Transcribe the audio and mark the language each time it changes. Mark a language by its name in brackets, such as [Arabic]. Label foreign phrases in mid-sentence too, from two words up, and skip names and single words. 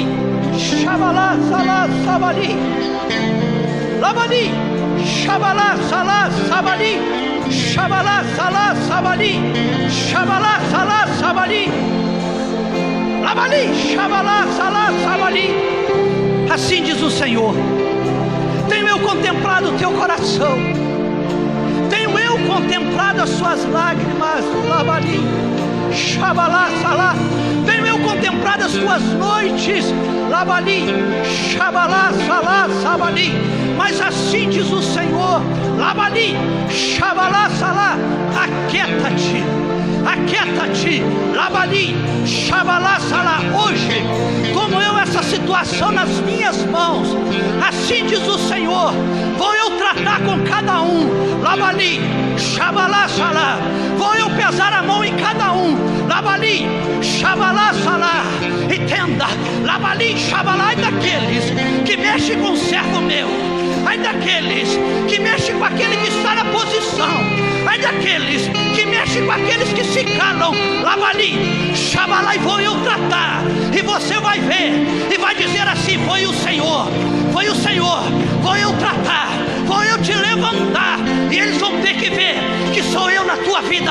[Portuguese] Shabalá, salá, sabadi. Labadi. Shabalá, salá, sabadi. Shabalá, salá, sabadi. Shabalá, salá, sabadi. Labadi. Shabalá, salá, sabadi. Assim diz o Senhor: tenho eu contemplado o teu coração, tenho eu contemplado as suas lágrimas. Labadi. Shabalá, salá. Tenho eu contemplado as tuas noites. Labadi. Shabalá, salá, sabadi. Mas assim diz o Senhor: Labadi. Shabalá, salá. Aquieta-te, aquieta-te. Labadi. Shabalá, salá. Hoje tomo eu essa situação nas minhas mãos. Assim diz o Senhor: vou eu tratar com cada um. Labadi. Shabalá, salá. Vou eu pesar a mão em cada um. Labali, Shabalá, salá. Entenda, Labali, Shabalá, é daqueles que mexem com o servo meu, ai daqueles que mexem com aquele que está na posição, ai daqueles que mexem com aqueles que se calam. Labali, Shabalá, e vou eu tratar, e você vai ver, e vai dizer assim: foi o Senhor, foi o Senhor, vou eu tratar, vou eu te levantar, e eles vão ter que ver que sou eu na tua vida.